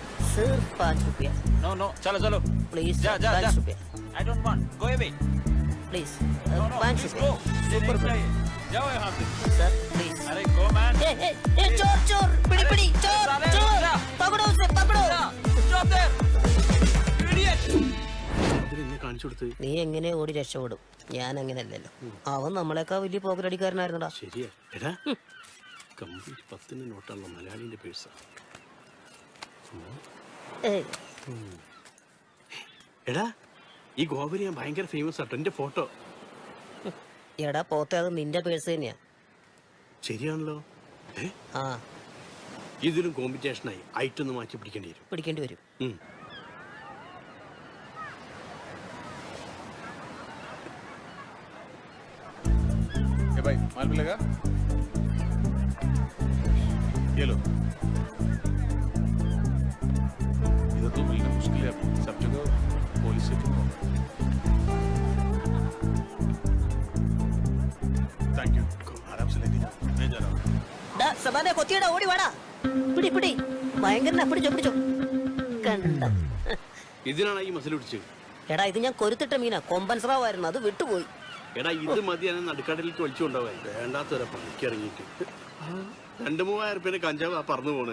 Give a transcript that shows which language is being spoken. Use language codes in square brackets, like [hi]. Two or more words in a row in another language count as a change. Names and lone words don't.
[hi] सिर्फ 5 रुपया [en] No, no, [hi] चलो चलो. प्लीज जा, जा, 5 जा. रुपया [en] I don't want. Go away. प्लीज No, no, 5 please [hi] रुपया go. ये नहीं चाहिए. जाओ यहाँ से. सर प्लीज अरे go man. ए चोर चोर पिड़ी पिड़ी चोर साले, चोर जा. पकड़ो उसे पकड़ो [en] Stop there. Idiot. [ml] അതിനെന്നെ കാണിച്ചു കൊടുത്ത്. നീ എങ്ങനെ ഓടി രക്ഷപ്പെടും ഞാൻ അങ്ങനെയല്ലല്ലോ അവൻ നമ്മളെക്കാ വലിയ പോക്കലടിക്കാരനായിരുന്നടാ ശരിയാ. എടാ കംപ്ലീറ്റ് 10 നോട്ടുള്ള മലയാളിന്റെ പേഴ്സാ. ഏയ് എടാ ഈ ഗോവരി ഞാൻ ഭയങ്കര ഫേമസ് ആട്ടോ. എന്റെ ഫോട്ടോ എടാ പോത്തെ അത് നിന്റെ പേഴ്സ് തന്നെയാ ശരിയാണല്ലോ. ആ ഇതിലും കോമ്പറ്റീഷനായി ഐറ്റൊന്ന് മാറ്റി പിടിക്കേണ്ടി വരും. പിടിക്കേണ്ടി വരും ഉം. [hi] ए भाई माल मिलेगा? ये लो. इधर तो मिलना मुश्किल है अभी. सब जगह पुलिस से क्यों? [en] thank you. [hi] आराम से लेके जाओ. मैं जा रहा हूँ. [ml] ഡാ സബാനെ കൊത്തിയടാ ഓടി വാടാ പിടി പിടി ഭയങ്കര പിടിച്ചോ പിടിച്ചോ കണ്ട ഇതിനാണ് ഈ മസിൽ പിടിച്ചത്. എടാ ഇത് ഞാൻ കൊരുത്തിട്ട മീനാ കൊമ്പൻ സ്രാവായിരുന്നു അത് വിട്ടുപോയി എടാ ഇത് മതി ഞാൻ നടുക്കടലിലേക്ക് വലിച്ചു കൊണ്ടുപോകാൻ. വേണ്ടാത്തവരെ പണിക്ക് ഇറങ്ങിയിട്ട് 2-3000 റുപ്യന്റെ കഞ്ചാവ് ആ പറന്നു പോണ്.